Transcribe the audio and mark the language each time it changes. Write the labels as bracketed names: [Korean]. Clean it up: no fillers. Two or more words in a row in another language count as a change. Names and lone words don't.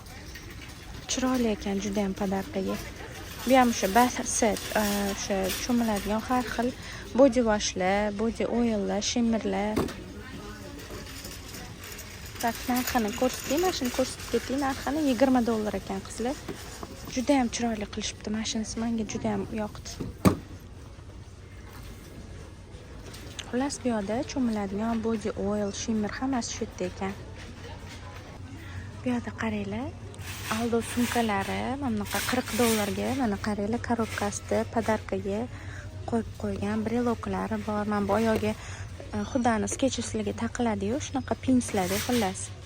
[Uzbek] Chiroyli ekan juda ham podarkaga. Bu ham o'sha set, o'sha cho'miladigan har xil [English] body washlar, body oillar, [Uzbek] shimmerlar. Tak narxini ko'rsataymi? Mana shuni ko'rsatib ketding, narxini $20 ekan qizlar. Juda ham chiroyli qilishibdi. Mashinasi menga juda ham yoqdi. Xullas bu yerda cho'miladigan [English] body oil, [Uzbek] shimmer hammasi shu yerda ekan. Bu yerda qaranglar, Aldo sumkalari mana bunaqa $40 ga, mana qaranglar, korobkasida podarkaga qo'yib qo'ygan breloklari bor. Mana bu oyog'iga xudani skecheslarga taqiladi-yu, shunaqa pinslarda xullas.